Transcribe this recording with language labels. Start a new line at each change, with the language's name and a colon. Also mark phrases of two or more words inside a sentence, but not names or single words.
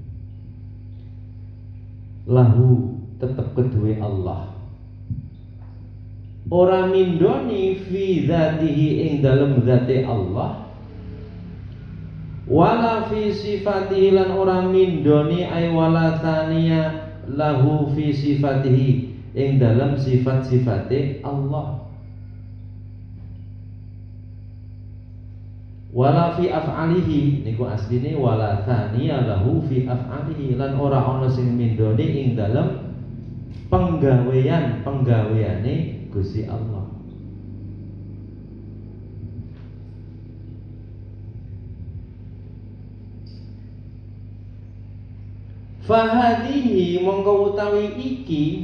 Javanese: lahu tetep keduwe Allah ora mindoni
Arabic: fi dzatihi
Javanese: ing dalem zate Allah
Arabic: wala fi sifatihi
Javanese: lan ora mindoni
Arabic: ay wala taniya lahu fi sifatihi
Javanese: ing dalam sifat-sifate Allah
Arabic: wala fi af'alihi
Javanese: niku asline
Arabic: wala taniya lahu fi af'alihi
Javanese: lan ora ana sing mindoni ing dalam penggaweane Gusti Allah fahadihi mongko utawi iki